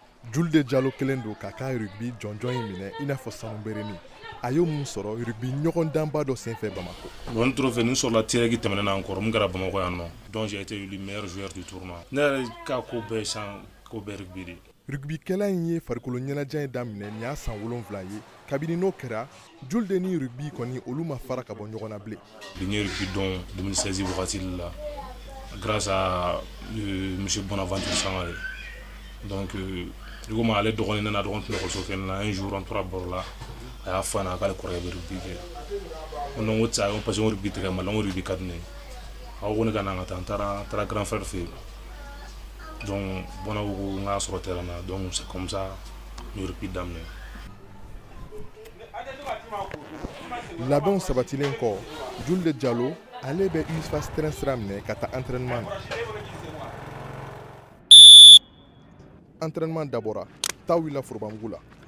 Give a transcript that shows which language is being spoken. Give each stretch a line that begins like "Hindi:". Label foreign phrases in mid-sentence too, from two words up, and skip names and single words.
Bambara: Julde Diallo kelen do k'a ka rugby jɔnjɔn in minɛ i n'a fɔ sanubereni a y'o mun sɔrɔ rugby ɲɔgɔn danba dɔ senfɛ Bamako.
French: Bon trophée
Bambara: nin sɔrɔla tirɛki tɛmɛnen na encore mun kɛra Bamako yan nɔ.
French: Donc j'ai été élu meilleur joueur du tournoi.
Bambara: Ne yɛrɛ ka ko bɛɛ san ko bɛɛ rugby de. Rugbykɛla in ye farikolo ɲɛnajɛ in daminɛ nin y'a san 7 ye kabini n'o kɛra Julde ni rugby kɔni olu ma fara ka bɔ ɲɔgɔn na bilen. N ye rugby dɔn 2016 wagati la
French: grâce à monsieur
Bambara: Bonaventure Sangare. Donc dugu ma ale dɔgɔnin nana dɔgɔnin tun ekɔliso kɛ na
French: un jour on
Bambara: tora baro la a y'a fɔ an na k'ale kɔrɔkɛ bɛ rugby kɛ donc o tɛ a
French: parce que
Bambara: rugby tɛgɛ ma donc rugby ka di ne ye a ko ne ka na an ka taa n taara
French: grand frère
Bambara: fɛ yen donc Bona ko n k'a sɔrɔ terrain na donc
French: c'est comme ça
Bambara: n ye rugby daminɛ. Labɛnw sabatilen kɔ Julde Diallo ale bɛ USFAS terrain sira minɛ ka taa entraînement na. Entraînement dabɔra taa wulila Forobamugu la.